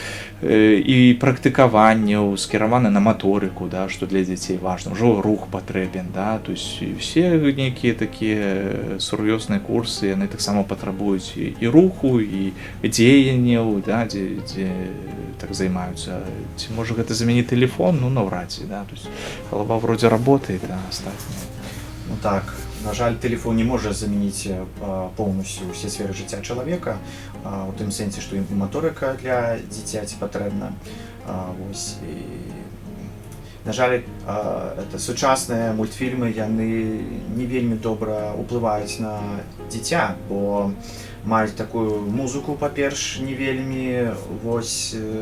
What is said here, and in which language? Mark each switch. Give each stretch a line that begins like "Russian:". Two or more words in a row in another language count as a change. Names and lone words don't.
Belarusian: і практыкаванняў скіраваны на маторыку, да, што для дзяцей важна, ўжо рух патрэбен, да,
Russian: то есть все
Belarusian: нейкія такія сур'ёзныя курсы, яны таксама патрабуюць і руху, і дзеянняў, да, дзе так займаюцца. Ці можа гэта замяніць тэлефон? Ну, наўрад ці, да,
Russian: то есть галава вроде работает,
Belarusian: а астатняе. Ну так, на жаль, тэлефон не можа замяніць поўнасцю ўсе сферы жыцця чалавека, у тым сэнсе, што і маторыка для дзіцяці патрэбна. Вось, і, на жаль, сучасныя мультфільмы, яны не вельмі добра ўплываюць на дзіця, бо маюць такую музыку, па-перш, не вельмі вось